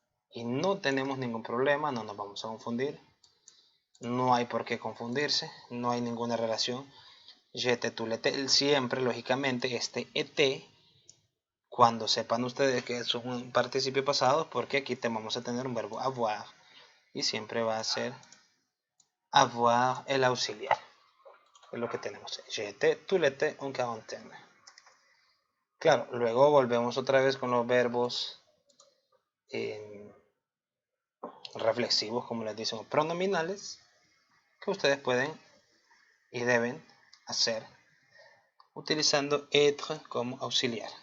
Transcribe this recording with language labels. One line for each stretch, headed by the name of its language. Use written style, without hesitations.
Spanish: Y no tenemos ningún problema, no nos vamos a confundir. No hay por qué confundirse, no hay ninguna relación.
French: J'étais tout l'été,
Spanish: siempre, lógicamente, este et, cuando sepan ustedes que es un participio pasado, porque aquí vamos a tener un verbo avoir y siempre va a ser avoir el auxiliar. Es lo que tenemos.
French: J'étais tout l'été en quarantaine.
Spanish: Claro, luego volvemos otra vez con los verbos reflexivos, como les dicen, pronominales, que ustedes pueden y deben hacer utilizando être como auxiliar.